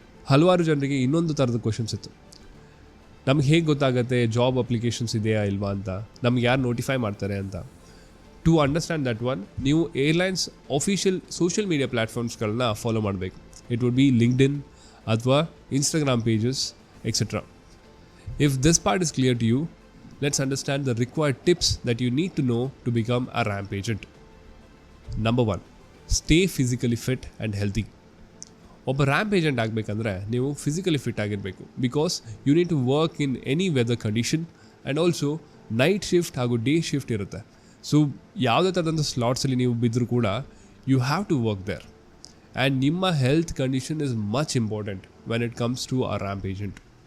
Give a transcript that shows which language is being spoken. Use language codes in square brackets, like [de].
[kn] ಹಲವಾರು ಜನರಿಗೆ ಇನ್ನೊಂದು ಥರದ ಕ್ವಶನ್ಸ್ ಇತ್ತು, ನಮ್ಗೆ ಹೇಗೆ ಗೊತ್ತಾಗುತ್ತೆ ಜಾಬ್ ಅಪ್ಲಿಕೇಶನ್ಸ್ ಇದೆಯಾ ಇಲ್ವಾ ಅಂತ, ನಮ್ಗೆ ಯಾರು ನೋಟಿಫೈ ಮಾಡ್ತಾರೆ ಅಂತ. [en] to understand that one, [kn] ನೀವು airlines official social media ಪ್ಲ್ಯಾಟ್ಫಾರ್ಮ್ಸ್ಗಳನ್ನ follow ಮಾಡಬೇಕು. [en] It would be LinkedIn ಅಥವಾ Instagram pages etcetera. If this part is clear to you, let's understand the required tips that you need to know to become a ramp agent. Number 1, stay physically fit and healthy. [kn] ಒಬ್ಬ ramp agent ಆಗಬೇಕಂದ್ರೆ ನೀವು physically fit ಆಗಿರಬೇಕು. [en] because you need to work in any weather condition and also night shift [kn] ಹಾಗೂ day shift ಇರುತ್ತೆ. So ಯಾವುದೇ ಥರದಂಥ ಸ್ಲಾಟ್ಸಲ್ಲಿ ನೀವು ಬಿದ್ದರೂ ಕೂಡ [en] You have to work there. And ನಿಮ್ಮ health condition is much important when it comes to a ramp agent.